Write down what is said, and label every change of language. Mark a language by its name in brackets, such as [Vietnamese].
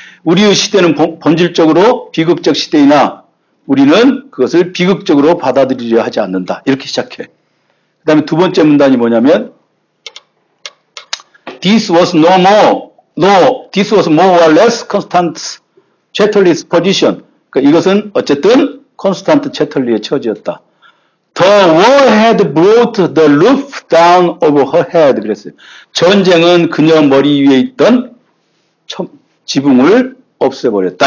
[Korean] 우리의 시대는 본질적으로 비극적 시대이나 우리는 그것을 비극적으로 받아들이려 하지 않는다. 이렇게 시작해. 그 다음에 두 번째 문단이 뭐냐면 [English] This was no more, no, this was more or less Constant Chatterley's position. [Korean] 그러니까 이것은 어쨌든 Constant Chatterley의 처지였다. [English] The war had brought the roof down over her head. [Korean] 그랬어요. 전쟁은 그녀 머리 위에 있던 지붕을 없애버렸다.